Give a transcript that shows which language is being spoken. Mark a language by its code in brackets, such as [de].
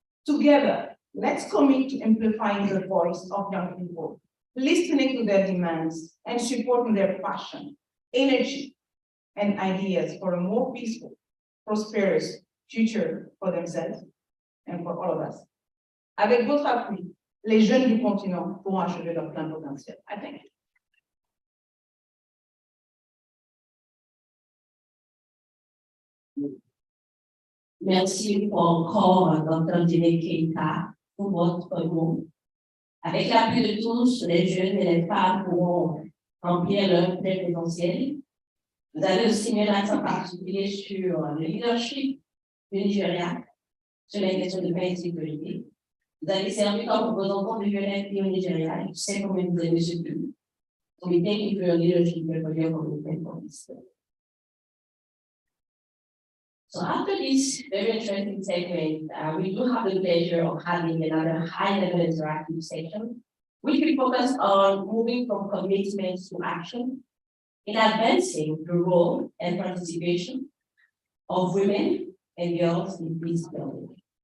[en] Together, let's commit to amplifying the voice of young people, listening to their demands and supporting their passion, energy, and ideas for a more peaceful, prosperous future for themselves and for all of us. [fr] Avec votre appui, les jeunes du continent pourront achever leur plein potentiel. [en] I thank you. [fr] Merci encore, Dr. Dine Keita, pour votre mot. Avec l'appui de tous, les jeunes et les femmes pourront remplir leur plein potentiel. Vous avez aussi mis l'accent particulier sur le leadership du Nigeria, sur les questions de paix et de sécurité. Vous avez servi comme représentant du UNFP au Nigeria, et je sais combien vous aimez ce pays. [en] So we thank you for your leadership and for your commitment for this. So after this very interesting segment, we do have the pleasure of having another high-level interactive session, which will focus on moving from commitments to action in advancing the role and participation of women and girls in peace building.